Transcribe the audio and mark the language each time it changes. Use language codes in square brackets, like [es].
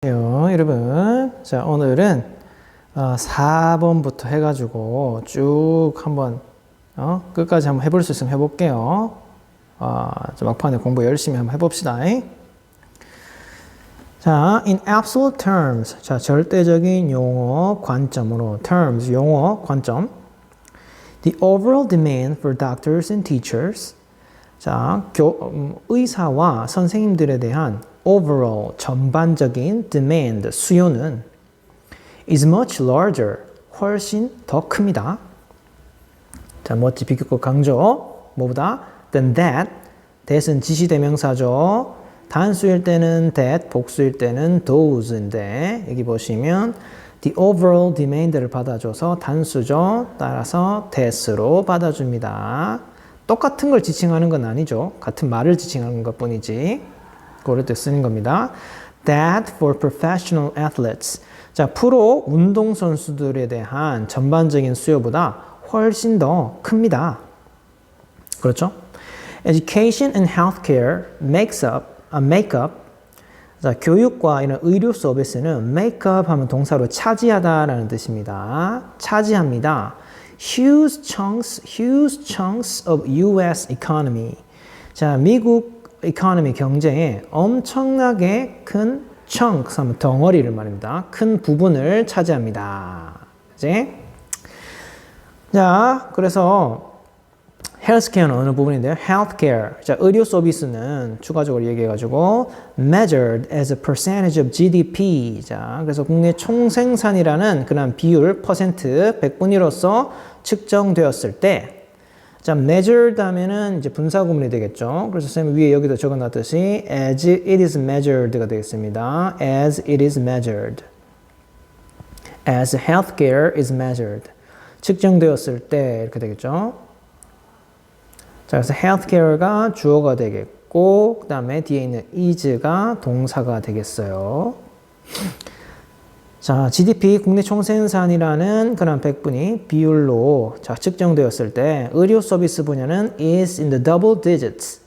[ko] 여러분, 자 오늘은 4번부터 해가지고 쭉 한번 끝까지 한번 해볼 수 있으면 해볼게요. 막판에 공부 열심히 한번 해봅시다. 자, [en] in absolute terms, [ko] 자 절대적인 용어 관점으로 terms 용어 관점. [en] The overall demand for doctors and teachers. [ko] 자, 의사와 선생님들에 대한 overall 전반적인 demand 수요는 [en] is much larger [ko] 훨씬 더 큽니다. 자, 멋지 비교급 강조 뭐보다 [en] than that [ko] that은 지시대명사죠. 단수일 때는 that, 복수일 때는 those인데 여기 보시면 [en] the overall demand [ko] 를 받아줘서 단수죠. 따라서 that으로 받아줍니다. 똑같은 걸 지칭하는 건 아니죠. 같은 말을 지칭하는 것 뿐이지. 그럴 때 쓰는 겁니다. [en] That for professional athletes. [ko] 자, 프로 운동선수들에 대한 전반적인 수요보다 훨씬 더 큽니다. 그렇죠? [en] Education and healthcare make up. [ko] 자, 교육과 이런 의료 서비스는 make up 하면 동사로 차지하다라는 뜻입니다. 차지합니다. [en] Huge chunks of U.S. economy. [ko] 자, 미국 economy 경제에 엄청나게 큰 chunks 하면 덩어리를 말합니다. 큰 부분을 차지합니다. 그치? 자, 그래서 healthcare는 어느 부분인데요? [en] healthcare. [ko] 자, 의료 서비스는 추가적으로 얘기해가지고 [en] measured as a percentage of GDP. [ko] 자, 그래서 국내 총생산이라는 그런 비율, 퍼센트, 백분위로서 측정되었을 때 자, measured 하면은 이제 분사구문이 되겠죠. 그래서 선생님 위에 여기도 적어놨듯이 [en] as it is measured [ko] 가 되겠습니다. [en] as it is measured. as healthcare is measured. [ko] 측정되었을 때 이렇게 되겠죠. 자, 그래서 healthcare가 주어가 되겠고 그 다음에 뒤에 있는 is가 동사가 되겠어요. 자, GDP 국내 총생산이라는 그런 백분위 비율로 자, 측정되었을 때 의료 서비스 분야는 [en] is in the double digits.